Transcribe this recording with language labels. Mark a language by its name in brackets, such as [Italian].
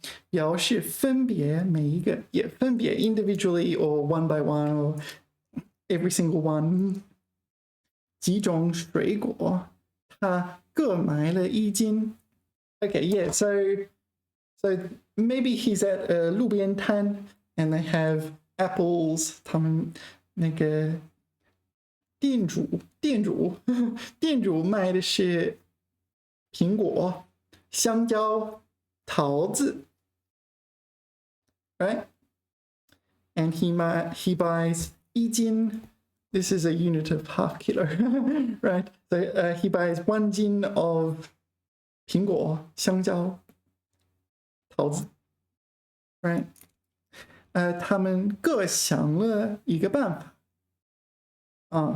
[Chinese] 表示分别每一个 [English] yeah, 分别 individually or one by one or every single one. [Chinese] 几种水果他各买了一斤 [English] Okay, yeah, so maybe he's at a 路边摊 and they have apples. [Chinese] 他们那个店主卖的是苹果、香蕉、桃子 [English] right? And he buys 一斤 This is a unit of half kilo, right? So he buys 1斤 of [Chinese] 苹果、香蕉、桃子 [English] right? [Chinese] 他们各想了一个办法。